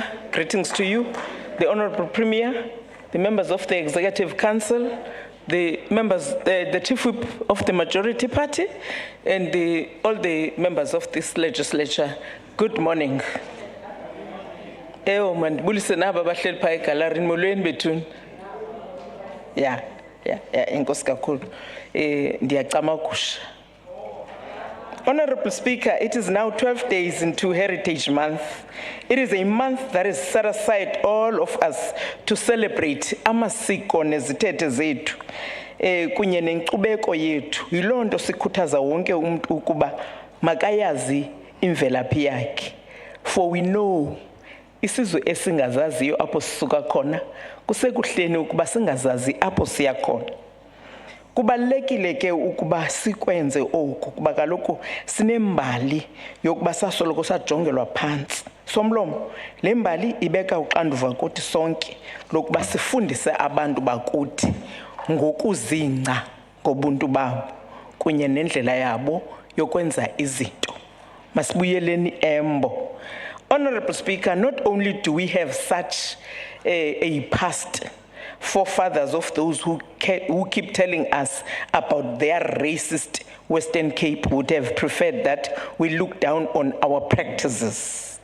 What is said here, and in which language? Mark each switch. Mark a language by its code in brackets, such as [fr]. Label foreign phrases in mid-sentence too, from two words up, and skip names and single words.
[en] Greetings to you, the Honourable Premier, the members of the Executive Council, the members, the Chief Whip of the Majority Party, and all the members of this legislature. Good morning. Yeah. [xh] Inkosi kakhulu. Ndiyacama ukusha. [en] Honourable Speaker, it is now 12 days into Heritage Month. It is a month that is set aside all of us to celebrate [xh] amasiko nezithethe zethu kunye nenkcubeko yethu. Yiloo nto sikhuthaza wonke umuntu ukuba makayazi imvelaphi yakhe. [en] For we know [xh] isizwe esingazaziyo apho sisuka khona kusekuhleni ukuba singazazi apho siya khona. Kubalulekile ke ukuba sikwenze oku kuba kaloku sinembali yokuba sasoloko sajongelwa phansi. Somlomo, le mbali ibeka uxanduva kuthi sonke lokuba sifundise abantu bakuthi ngokuzingca ngobuntu babo kunye nendlela yabo yokwenza izinto. Masibuyeleni embo. [en] Honourable Speaker, not only do we have such a past forefathers of those who keep telling us about their racist Western Cape would have preferred that we look down on our practices.